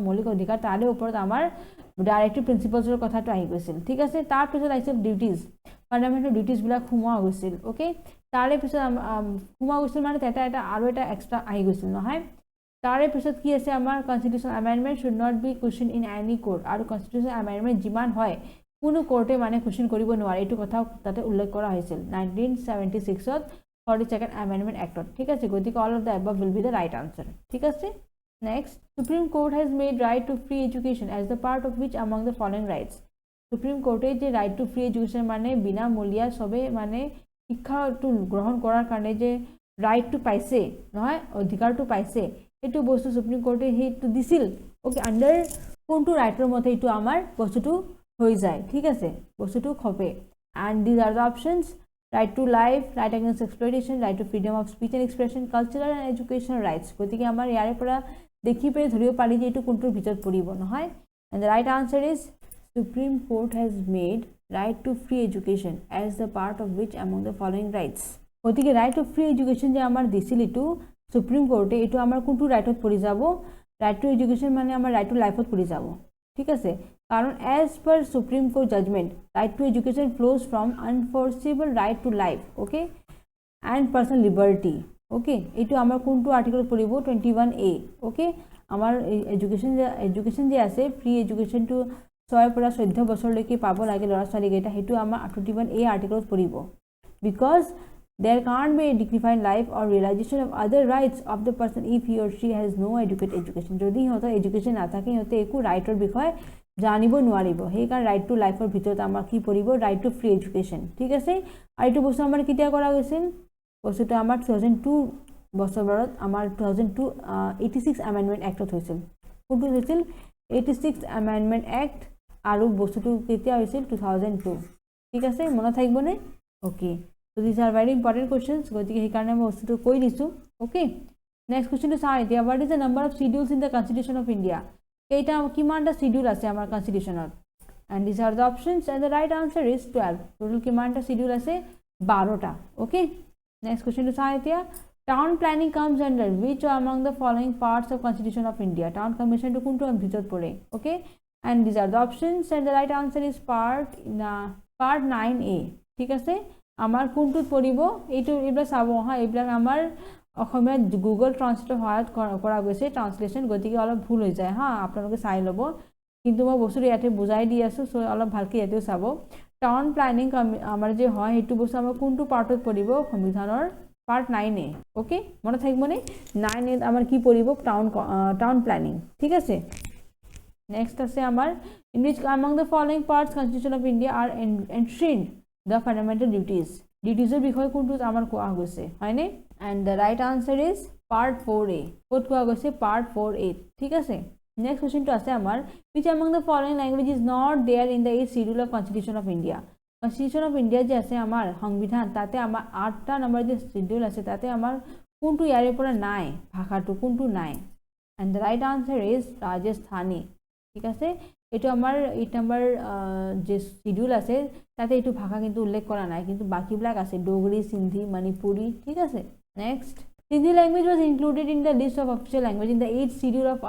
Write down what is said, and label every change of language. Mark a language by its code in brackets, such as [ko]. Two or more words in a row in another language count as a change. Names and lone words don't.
[as] মৌলিক অধিকাৰ তাৰে ওপৰত আমাৰ [en] directive principles [as] কথাটো আহি গৈছিল ঠিক আছে তাৰপিছত আহিছিল [en] duties fundamental duties [as] সোমোৱা গৈছিল অ'কে তাৰে পিছত সোমোৱা গৈছিল মানে এটা আৰু এটা এক্সট্ৰা আহি গৈছিল নহয় তাৰে পিছত কি আছে আমাৰ [en] Constitution amendment should not be question in any court [as] আৰু [en] Constitution amendment [as] যিমান হয় কোনো কোৰ্টে মানে কুৱেশ্যন কৰিব নোৱাৰে এইটো কথা তাতে উল্লেখ কৰা হৈছিল 1976ত [en] 42nd amendment act [as] ঠিক আছে গতিকে [en] all of the above will be the right answer [as] ঠিক আছে [en] next Supreme Court has made right to free education as the part of which among the following rights [as] সুপ্ৰিম কোৰ্টে যে [en] right to free education [as] মানে বিনামূলীয়া চবে মানে শিক্ষাটো গ্ৰহণ কৰাৰ কাৰণে যে ৰাইটটো পাইছে নহয় অধিকাৰটো পাইছে এইটো বস্তু সুপ্ৰিম কোৰ্টে সেইটো দিছিল ওকে আণ্ডাৰ কোনটো ৰাইটৰ মতে এইটো আমাৰ বস্তুটো হৈ যায় ঠিক আছে বস্তুটো খপে [en] and these are the options right to life, right against exploitation, right to freedom of speech and expression, cultural and educational rights. [as] গতিকে আমাৰ ইয়াৰে পৰা দেখি পেলাই ধৰিব পাৰি যে এইটো কোনটোৰ ভিতৰত পৰিব নহয় [en] and the right answer is Supreme Court has made right to free education as the part of which among the following rights. [as] গতিকে [en] right to free education [as] যে আমাৰ দিছিল এইটো সুপ্ৰিম কোৰ্টে এইটো আমাৰ কোনটো ৰাইটত পৰি যাব [en] right to education [as] মানে আমাৰ [en] right to life-ত [as] পৰি যাব ঠিক আছে কারণ [en] as per Supreme Court judgment right to education flows from unenforceable right to life okay and personal liberty okay [as] এইটো আমাৰ কোনটো আৰ্টিকল পঢ়িব [en] 21A okay [as] আমাৰ এডুকেশ্যন যে আছে [en] free education to 6 [as] পৰা 14 বছৰলৈকে পাব লাগে ল'ৰা ছোৱালীকেইটা সেইটো আমাৰ 21A আৰ্টিকলত পঢ়িব [en] because there can't be a dignified life or realization of other rights of the person if he or she has no adequate education [as] যদি সিহঁতৰ এডুকেশ্যন নাথাকে সিহঁতে একো ৰাইটৰ বিষয়ে জানিব নোৱাৰিব সেইকাৰণে [en] right to life [as] ভিতৰত আমাৰ কি পৰিব [en] right to free education [as] ঠিক আছে আৰু এইটো বস্তু আমাৰ কেতিয়া কৰা গৈছিল বস্তুটো আমাৰ 2002 বছৰত আমাৰ [en] 86 amendment act [as] হৈছিল কোনটো হৈছিল [en] 86 amendment act [as] আৰু বস্তুটো কেতিয়া হৈছিল 2002 ঠিক আছে মনত থাকিবনে ওকে [en] so these are very important questions [as] গতিকে সেইকাৰণে মই বস্তুটো কৈ দিছোঁ ওকে [en] next question [as] চাওঁ এতিয়া [en] what is the number of schedules in the Constitution of India [as] কেইটা কিমানটা শিডিউল আছে আমাৰ কনষ্টিটিউশ্যনত [en] and these are the options and the right answer is 12 total [as] কিমানটা শিডিউল আছে 12টা ওকে [en] next question [as] চাওঁ এতিয়া [en] town planning comes under which among the following parts of Constitution of India town commission [as] কোনটো ভিতৰত পৰে ওকে [en] and these are the options and the right answer is part 9A [as] ঠিক আছে আমাৰ কোনটোত পৰিব এইটো এইবিলাক চাব হা এইবিলাক আমাৰ অসমীয়া গুগল ট্ৰান্সলেটৰ সহায়ত কৰা গৈছে ট্ৰান্সলেশ্যন গতিকে অলপ ভুল হৈ যায় হা আপোনালোকে চাই ল'ব কিন্তু মই বস্তুটো ইয়াতে বুজাই দি আছোঁ চ' অলপ ভালকৈ ইয়াতেও চাব [en] town planning [as] আমাৰ যে হয় সেইটো বস্তু আমাৰ কোনটো পাৰ্টত পৰিব সংবিধানৰ [en] part 9A [as] ওকে মনত থাকিবনে 9A আমাৰ কি পৰিব [en] town planning [as] ঠিক আছে নেক্সট আছে আমাৰ [en] in which among the following parts Constitution of India are enshrined the fundamental duties- [as] ৰ বিষয়ে কোনটোত আমাৰ কোৱা গৈছে হয়নে and [en] the right answer is part 4A [as] ক'ত কোৱা গৈছে [en] part 4A [as] ঠিক আছে [en] next question [as] আছে আমাৰ [en] which among the following language is not there in the 8th schedule of Constitution of India [as] Constitution of India যে আছে আমাৰ সংবিধান তাতে আমাৰ 8টা নম্বৰ যে শিডিউল আছে তাতে আমাৰ কোনটো ইয়াৰে পৰা নাই ভাষাটো কোনটো নাই [en] and the right answer is Rajasthani [as] ঠিক আছে এইটো আমাৰ 8 নম্বৰ যে শিডিউল আছে তাতে এইটো ভাষা কিন্তু উল্লেখ কৰা নাই কিন্তু বাকিবিলাক আছে ডোগৰী সিন্ধি মণিপুৰী ঠিক আছে নেক্সট [en] Hindi language was included in the list of official language in the 8th schedule of